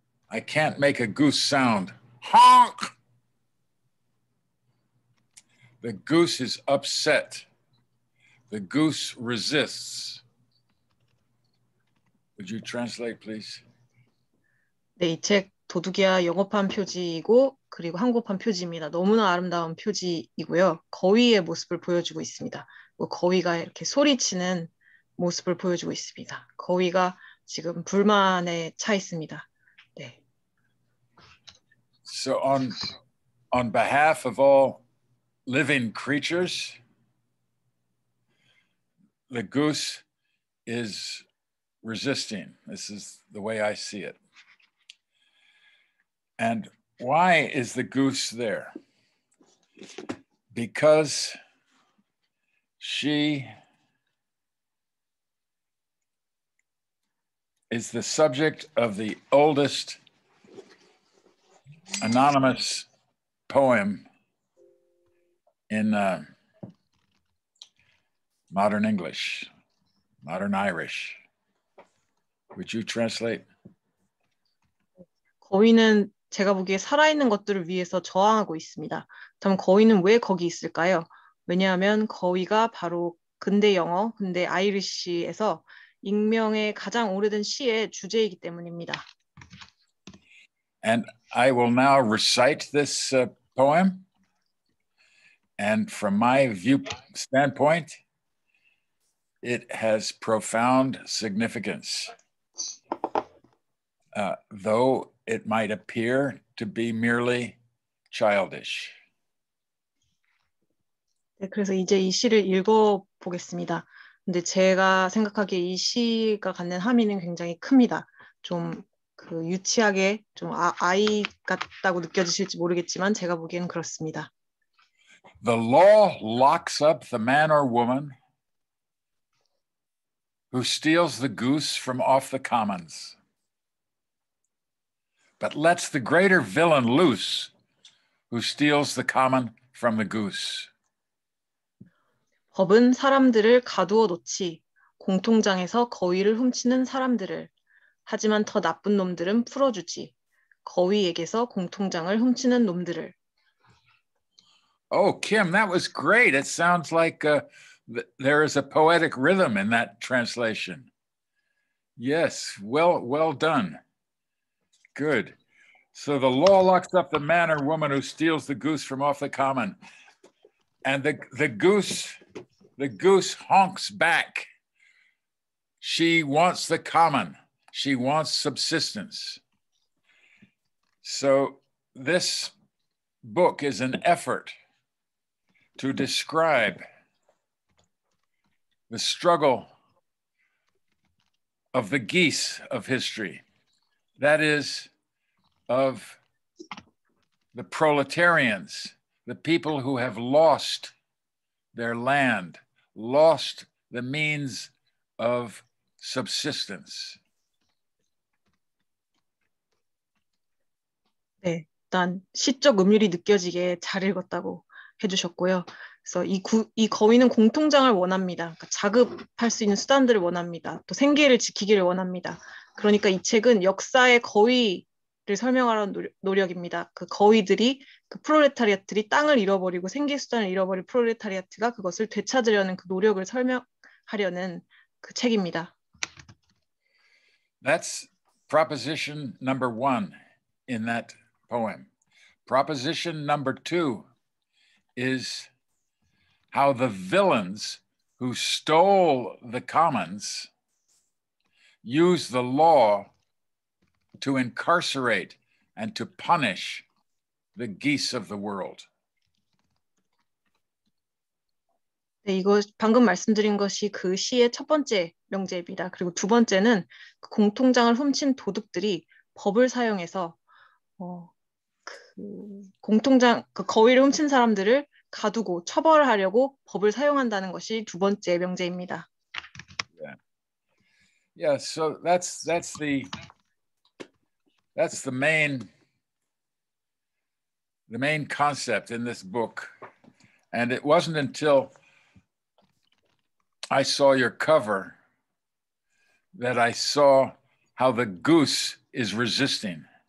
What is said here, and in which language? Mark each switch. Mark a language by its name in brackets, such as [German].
[English] I can't make a goose sound. Honk! The goose is upset. The goose resists. Would you translate, please? [Korean] 네, 이 책 도둑이야 영어판 표지이고 그리고 한국어판 표지입니다. 너무나 아름다운 표지이고요. 거위의 모습을 보여주고 있습니다. 거위가 이렇게 소리치는 모습을 보여주고 있습니다. 거위가 지금 불만에 차 있습니다. 네. [English] So on behalf of all living creatures, the goose is resisting. This is the way I see it. And why is the goose there? Because she is the subject of the oldest anonymous poem in modern English, modern Irish. Would you translate? [Korean] 거위는 제가 보기에 살아있는 것들을 위해서 저항하고 있습니다. 그럼 거위는 왜 거기 있을까요? 왜냐하면 거위가 바로 근대 영어, 근대 아이리시에서 익명의 가장 오래된 시의 주제이기 때문입니다. [English] And I will now recite this poem. And from my standpoint, it has profound significance. Though it might appear to be merely childish. [Korean] 네, 그래서 이제 이 시를 읽어보겠습니다. 근데 제가 생각하기에 이 시가 갖는 함의는 굉장히 큽니다. 좀 그 유치하게 좀 아이 같다고 느껴지실지 모르겠지만 제가 보기에는 그렇습니다. [English] The law locks up the man or woman who steals the goose from off the commons, but lets the greater villain loose who steals the common from the goose. [Korean] 법은 사람들을 가두어 놓지 공통장에서 거위를 훔치는 사람들을 하지만 더 나쁜 놈들은 풀어주지 거위에게서 공통장을 훔치는 놈들을. [English] Oh, Kim, that was great. It sounds like there is a poetic rhythm in that translation. Yes, well done. Good. So the law locks up the man or woman who steals the goose from off the common. And the goose honks back. She wants the common. She wants subsistence. So this book is an effort to describe the struggle of the geese of history. That is, of the proletarians, the people who have lost their land, lost the means of subsistence. [Korean] 네, 일단 시적 음률이 느껴지게 잘 읽었다고 해주셨고요. 그래서 이 거위는 공통장을 원합니다. 그러니까 자급할 수 있는 수단들을 원합니다. 또 생계를 지키기를 원합니다. 그러니까 이 책은 역사의 거위를 설명하려는 노력입니다. 그 거위들이, 그 프롤레타리아트들이 땅을 잃어버리고 생계 수단을 잃어버린 프롤레타리아트가 그것을 되찾으려는 그 노력을 설명하려는 그 책입니다. [English] That's proposition number 1 in that poem. Proposition number 2 is how the villains who stole the commons use the law to incarcerate and to punish the geese of the world. [Korean] 네, 이거 방금 말씀드린 것이 그 시의 첫 번째 명제입니다. 그리고 두 번째는 그 공통장을 훔친 도둑들이 법을 사용해서 그 거위를 훔친 사람들을 가두고 처벌하려고 법을 사용한다는 것이 두 번째 명제입니다. [English] Yeah, so that's the main concept in this book. And it wasn't until I saw your cover that I saw how the goose is resisting.